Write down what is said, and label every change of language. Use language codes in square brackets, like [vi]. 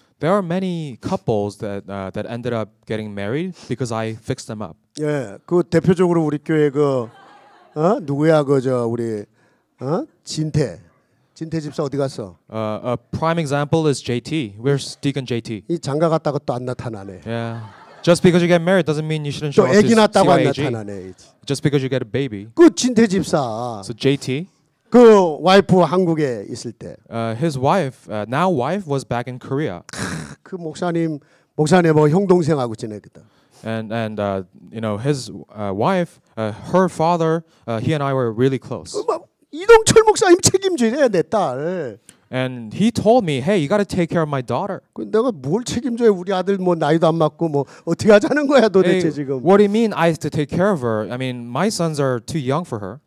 [en] There are many couples that ended up getting married because I fixed them up. [ko] 예, 그 대표적으로 우리 교회 누구야 우리 진태 집사 어디 갔어? [en] A prime example is JT. Where's Deacon JT? [ko] 이 장가 갔다가 또 안 나타나네. [en] Yeah. Just because you get married doesn't mean you shouldn't [ko] 또 [en] show up to [ko] 애기 낳았다고 안 [en] CYAG. [ko] 나타나네. [en] Just because you get a baby. [ko] 그 진태 집사 [en] So JT, [ko] 그 와이프 한국에 있을 때 [en] his wife, now wife, was back in Korea, [ko] 그 목사님 뭐 형 동생하고 지내거든. [en] and you know his wife, her father, he and I were really close. [ko] 막 이동철 목사님 책임져야 내 딸. [en] And he told me, "Hey, you got to take care of my daughter." [ko] 그 내가 뭘 책임져야 우리 아들 뭐 나이도 안 맞고 뭐 어떻게 하자는 거야 도대체 [en] Hey, [ko] 지금. [en] what do you mean I have to take care of her? I mean, my sons are too young for her.